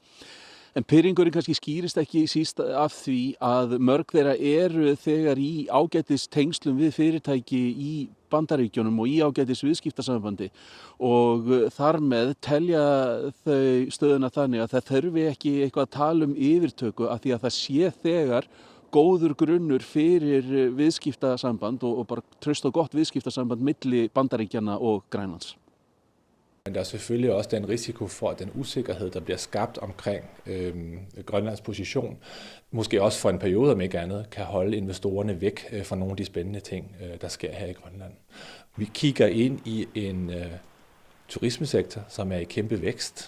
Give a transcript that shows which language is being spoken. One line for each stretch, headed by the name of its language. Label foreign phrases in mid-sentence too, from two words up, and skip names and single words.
Icelandic: En pirringurinn kannski skýrist ekki síst af því að mörg þeirra eru þegar í ágætis tengslum við fyrirtæki í Bandaríkjunum og í ágætis viðskiptasambandi og þar með telja þau stöðuna þannig að það þurfi ekki eitthvað að tala yfirtöku af því að það sé þegar góður grunnur fyrir viðskiptasamband og bara traust og gott viðskiptasamband milli Bandaríkjanna og Grænlands.
Danish: Men der er selvfølgelig også den risiko for, at den usikkerhed, der bliver skabt omkring Grønlands position, måske også for en periode om ikke andet, kan holde investorerne væk fra nogle af de spændende ting, der sker her i Grønland. Vi kigger ind i en turismesektor, som er i kæmpe vækst.